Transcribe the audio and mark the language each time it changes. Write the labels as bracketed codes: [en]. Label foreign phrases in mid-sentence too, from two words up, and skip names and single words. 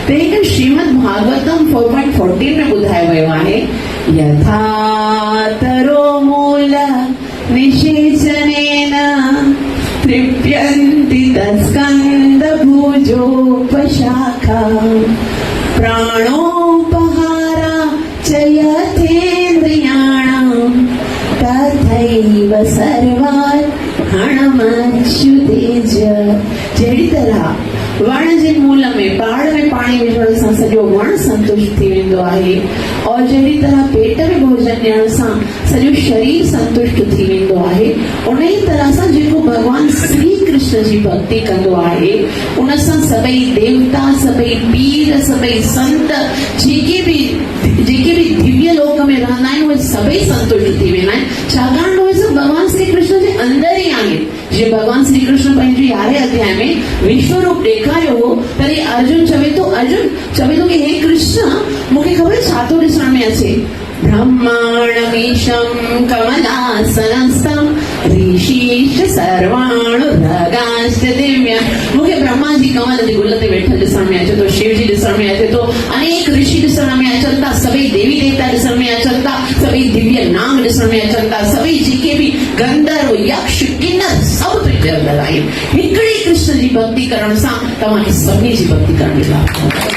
[sd] त हिकु श्रीमद भागवतम 4.14 में ॿुधायो वियो आहे [sa] यथा तरो मूल निषेचनेन तृप्यन्ति तत्स्कन्द भुजोपशाखा प्राणोपहारा च यथेन्द्रियाणां तथैव सर्वात्मच्युतेज। [sd] जहिड़ी तरह वण जे मूल में पाड़ में पाणी विझण सां सॼो वण संतुष्ट थी वेंदो आहे और जहिड़ी तरह पेट में भोजन ॾियण सां सॼो शरीर संतुष्ट थी वेंदो आहे उन ई तरह सां जेको भगवान श्री कृष्ण जी भक्ति कंदो आहे उन सां सभई देवता सभई पीर सभई संत जेके भी दिव्य लोक में रहंदा आहिनि उहे सभई संतुष्ट थी वेंदा आहिनि छाकाणि उहे सभु भगवान श्री कृष्ण जे अंदर ई आहिनि। जीअं भगवान श्री कृष्ण पंहिंजे 11वें अध्याय में विश्व रूप ॾेखारियो हो तॾहिं अर्जुन चवे थो कि हे कृष्ण मूंखे ख़बर छा थो ॾिसण में अचे [sa] ब्रह्मांडमीशं कमलासनस्थं ऋषीश सर्वाणुर्भगाश्च दिव्य। [sd] मूंखे ब्रह्मा जी कमल जे गुल ते वेठल ॾिसण में अचे थो शिव जी ॾिसण में अचे थो अनेक ऋषि ॾिसण में अचनि था सभई देवी देवता ॾिसण में अचनि था सभई दिव्य नाम ॾिसण में अचनि था सभई जेके बि गंधर्व यक्ष किन्नर सभु तुंहिंजे अंदरि आहिनि। हिकिड़ी कृष्ण जी भक्ति करण सां तव्हांखे सभिनी जी भक्ति करणी आहे।